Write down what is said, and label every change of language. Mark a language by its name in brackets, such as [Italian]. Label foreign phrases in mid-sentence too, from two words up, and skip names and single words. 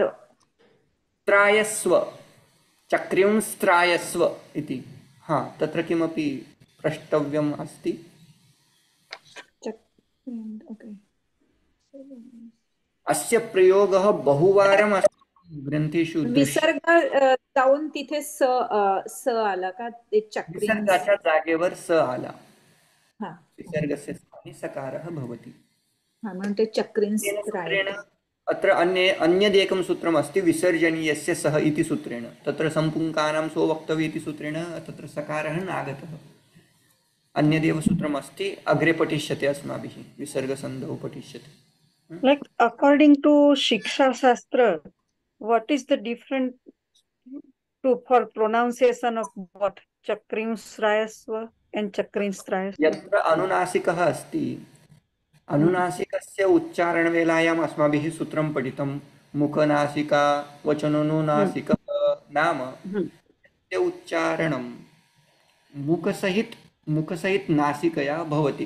[Sanskrit] त्रायस्व चक्रिंस्त्रायस्व इति तत्र किमपि प्रष्टव्यम् अस्ति। अस्य प्रयोगः बहुवारम् अस्ति ग्रन्थेषु। [Marathi] विसर्ग जाऊन तिथे स आला का ते विसर्गाच्या जागेवर स आला। [Sanskrit] विसर्गस्य स्थाने सकारः भवति। [Marathi] म्हणते चक्रिंस्त्राय। [Sanskrit] अत्र अन्यदेकं सूत्रम् अस्ति विसर्जनीयस्य सः इति सूत्रेण। तत्र सम्पुङ्कानां स्ववक्तव्य इति सूत्रेण तत्र सकारः नागतः। अन्यदेव सूत्रम् अस्ति, अग्रे पठिष्यते अस्माभिः, विसर्गसन्धौ पठिष्यते। [English] Like according to Shiksha Shastra, what is the difference for pronunciation of what Chakrinsrayasva and Chakrinsrayasva? [Sanskrit] यत्र अनुनासिकः अस्ति, अनुनासिकस्य उच्चारणवेलायाम् अस्माभिः सूत्रं पठितं। मुखनासिका वचनोनुनासिकः नाम उच्चारणं मुखसहित नासिकया भवति।